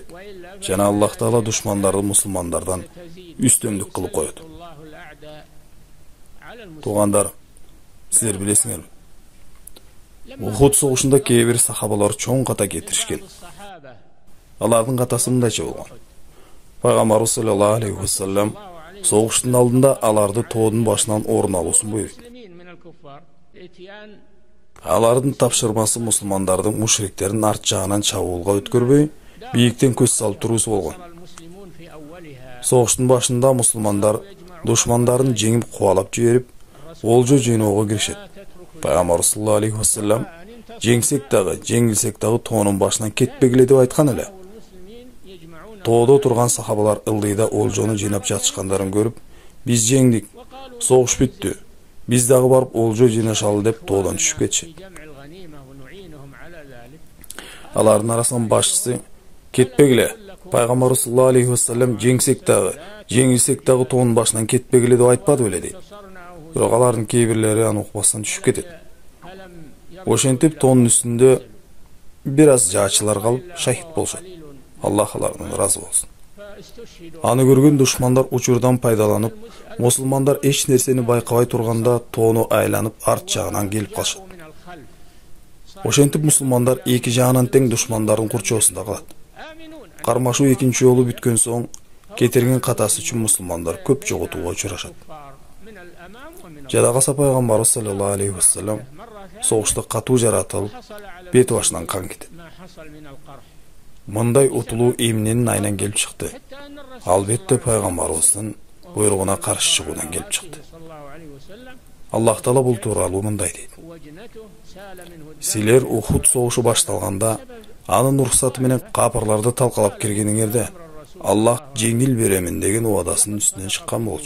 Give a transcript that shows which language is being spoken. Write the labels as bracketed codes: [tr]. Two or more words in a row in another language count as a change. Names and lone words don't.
[ky] Жана Аллах Таала душмандарды мусулмандардан үстөмдүк кылып коет. Туугандар, силер билесиңерби? Ухуд согушунда кээ бир сахабалар чоң ката кетиришкен. Алардын катасы мындайча болгон. Пайгамбарыбыз [ar] صلى الله عليه وسلم [ky] согуштун алдында аларды тоодун башынан орун алуусун буйруйт. Алардын тапшырмасы мусулмандардын мушриктердин арт жагынан чабуулга өткөрбөй, бийиктен көз салып туруусу болгон. Согуштун башында мусулмандар душмандарын жеңип кубалап жиберип, олжо жыйноого киришет. Пайгамбар [ar] صلى الله عليه وسلم [ky] жеңсек дагы, жеңилсек дагы тоонун башынан кетпегиле деп айткан эле. Тоодо турган сахабалар ылдыйда олжону жыйнап жатышкандарын көрүп, биз жеңдик, согуш бүттү, биз дагы барып олжо жыйнашалы деп тоодон түшүп кетишет. Алардын арасынан башчысы кетпегиле, Пайгамбар [ar] صلى الله عليه وسلم [ky] жеңсек дагы, жеңилсек дагы тоонун башынан кетпегиле деп айтпады беле дейт. Бирок алардын кээ бирлери аны укпастан түшүп кетет. Ошентип тоонун үстүндө бир аз жаачылар калып шахид болушат. Аллах алардан ыраазы болсун. Аны көргөн душмандар учурдан пайдаланып, мусулмандар эч нерсени байкабай турганда тоону айланып арт жагынан келип калышат. Ошентип мусулмандар эки жагынан тең душмандардын курчоосунда калат. Кармашуу экинчи жолу бүткөн соң кетирген катасы үчүн мусулмандар көп жоготууга учурашат. Жадагаса Пайгамбарыбыз [ar] صلى الله عليه وسلم [ky] согушта катуу жаратылып, бет башынан кан кетет. Мындай утулуу эмненин айынан келип чыкты? Албетте Пайгамбарыбыздын буйругуна каршы чыгуудан келип чыкты. Аллах Таала бул тууралуу мындай дейт. Силер Ухуд согушу башталганда, анын уруксаты менен капырларды талкалап киргениңерде, Аллах жеңил беремин деген убадасынын үстүнөн чыккан болчу.